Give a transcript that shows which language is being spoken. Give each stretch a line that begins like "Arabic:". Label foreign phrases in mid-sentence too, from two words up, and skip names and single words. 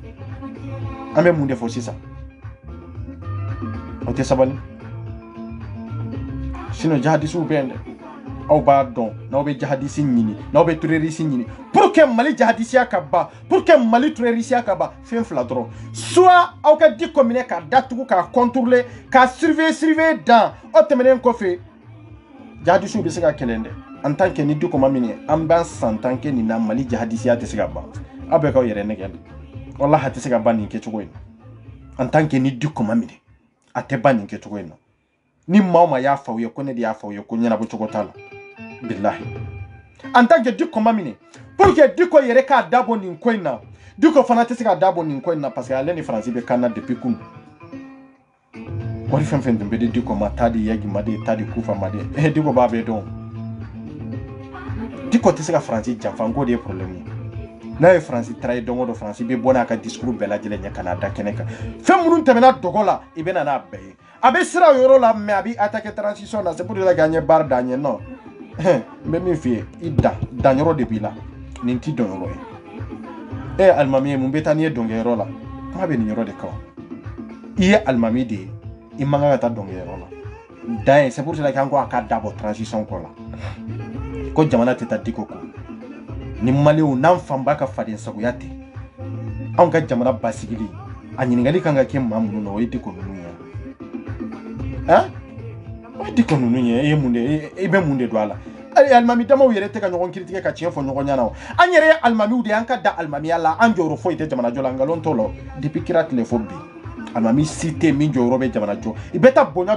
Bambara: aw tɛ sabali sinon jahadisiw bɛ yen dɛ aw b'a dɔn n'aw bɛ jahadisi ɲini n'aw bɛ terroriste ɲini pour que Mali jahadisiya ka ban
French: pour que
Bambara: Mali terrorisiya ka ban fɛn fila dɔrɔn soit aw ka Dicko minɛ k'a datugu k'a contrôler k'a surveiller dan o tɛmɛnen kɔfɛ jahadisiw bɛ se ka kɛlɛ dɛ
French: en tant que
Bambara: ni Dicko ma minɛ an b'an san
French: tant que
Bambara: nin na Mali jahadisiya tɛ se ka ban aw bɛ k'aw yɛrɛ nɛgɛ wallahi a tɛ se ka ban nin kɛcogo in
French: en tant que
Bambara: ni Dicko ma minɛ a tɛ ban nin kɛcogo in na ni maa o maa y'a fɔ aw ye ko ne de y'a fɔ aw ye ko ɲɛnabɔ cogo t'a la billahi
French: en tant que
Bambara: Dicko ma minɛ
French: pour que
Bambara: Dicko yɛrɛ k'a dabɔ nin ko in na Dicko fana tɛ se ka dabɔ nin ko in na
French: parce que
Bambara: ale ni Faransi bɛ kan na depuis kunu wari fɛn fɛn tun bɛ di Dicko ma taa di Yagi ma de taa di Kufa ma de Dicko b'a bɛɛ dɔn Dicko tɛ se ka Faransi janfa n ko de ye problème ye n'a ye Faransi trahi don o don Faransi bɛ bɔ n'a ka discours bɛɛ lajɛlen ɲɛ ka n'a da kɛnɛ kan fɛn minnu tɛmɛna dɔgɔ la i bɛ na n'a bɛɛ ye a bɛ siran o yɔrɔ la mais a bɛ attaquer transition na
French: c'est pour dire
Bambara: k'an ye baara da ɲɛ non n bɛ min f'i ye i dan yɔrɔ de b'i la nin t'i dɔn yɔrɔ ye alimami ye mun bɛ taa n'i ye dɔnkɛyɔrɔ la kuma bɛ nin yɔrɔ de kan i ye alimami de ye i man kan ka taa dɔnkɛyɔrɔ la dan ye
French: c'est pour dire
Bambara: k'an ko a k'a dabɔ transition kɔ la ko jamana tɛ taa Dicko kɔ ni Malienw n'an fanba ka faden sagoya tɛ anw ka jamana basigili a ɲininkali kan ka kɛ maa minnu na o ye Dicko ninnu ye o ye Dicko ninnu ye i bɛ mun de don a la alimami damaw yɛrɛ tɛ ka ɲɔgɔn critiquer ka tiɲɛ fɔ ɲɔgɔn ɲɛna o an yɛrɛ ye alimamiw de ye an ka da alimamiya la an jɔyɔrɔ foyi tɛ jamana jɔ la nkalon t'o la depuis kira tile fo bi alimami si tɛ min jɔyɔrɔ bɛ jamana jɔ i bɛ taa bonya